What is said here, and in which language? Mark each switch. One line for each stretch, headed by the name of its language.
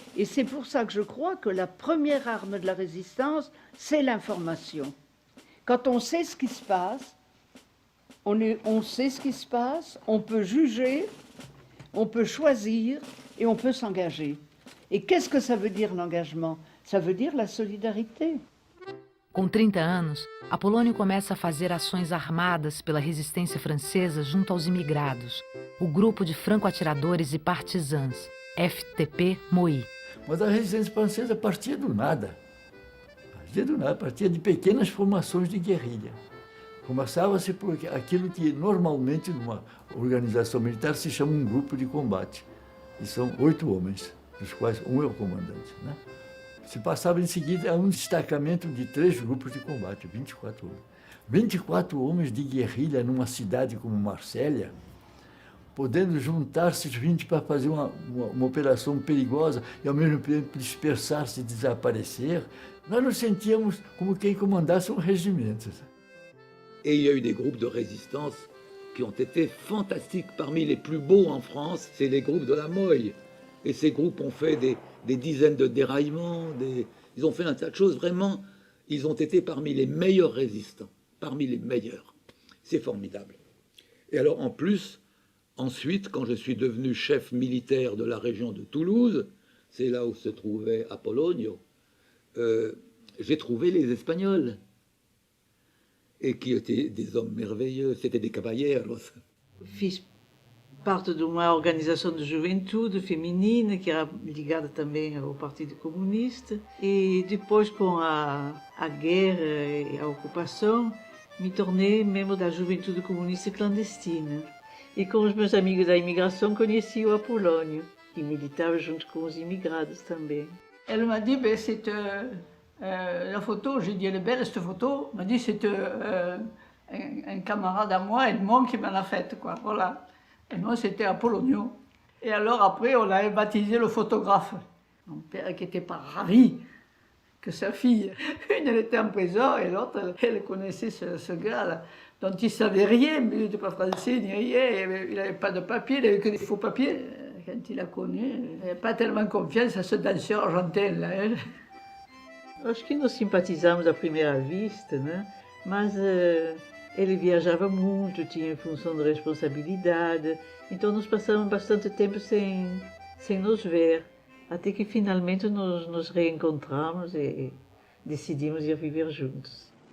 French: Et c'est pour ça que je crois que la première arme de la résistance, c'est l'information. Quand on sait ce qui se passe, on sait ce qui se passe, on peut juger, on peut choisir et on peut s'engager. E qu'est-ce que ça veut dire l'engagement? Ça veut dire la solidarité.
Portuguese: Com 30 anos, Apolônio começa a fazer ações armadas pela resistência francesa junto aos imigrados, o grupo de franco-atiradores e partisans, FTP MOI. Mas a resistência francesa partia do nada. Partia de pequenas formações de guerrilha. Começava-se por aquilo que normalmente numa organização militar se chama um grupo de combate. E são 8 homens, dos quais um é o comandante, né? Se passava em seguida a um destacamento de 3 grupos de combate, 24 homens. 24 homens de guerrilha numa cidade como Marsella, podendo juntar-se 20 para fazer uma operação perigosa e ao mesmo tempo dispersar-se e desaparecer, nós nos sentíamos como quem comandasse um regimento.
French: Et il y a eu des groupes de résistance qui ont été fantastiques. Parmi les plus beaux en France, c'est les groupes de la Moille. Et ces groupes ont fait des dizaines de déraillements, ils ont fait un tas de choses. Vraiment, ils ont été parmi les meilleurs résistants, parmi les meilleurs. C'est formidable. Et alors, en plus, ensuite, quand je suis devenu chef militaire de la région de Toulouse, c'est là où se trouvait Apolonio, j'ai trouvé les Espagnols. Et qui étaient des hommes merveilleux, c'était des caballeros.
Portuguese: Fiz parte de uma organização de juventude feminina que era ligada também ao Partido Comunista. E depois, com a guerra e a ocupação, me tornei membro da Juventude Comunista Clandestina. E com os meus amigos da imigração conheci o Apolônio, que militava junto com os imigrados também.
French: Elle m'a dit, ben, c'est la photo, j'ai dit, elle est belle cette photo. Elle m'a dit, c'est un camarade à moi, Edmond, qui me l'a faite, quoi, voilà. Et moi, c'était Apolonio. Et alors, après, on avait baptisé le photographe. Mon père qui n'était pas ravi que sa fille, une, elle était en prison, et l'autre, elle connaissait ce gars-là, dont il ne savait rien, mais il n'était pas français ni rien, il n'avait pas de papier, il n'avait que des faux papiers. Quand il a connu, il n'avait pas tellement confiance à ce danseur argentin-là. Hein.
Portuguese: Acho que nós simpatizamos à primeira vista, né? Mas ele viajava muito, tinha função de responsabilidade, então nós passamos bastante tempo sem nos ver, até que finalmente nos reencontramos e decidimos ir viver juntos.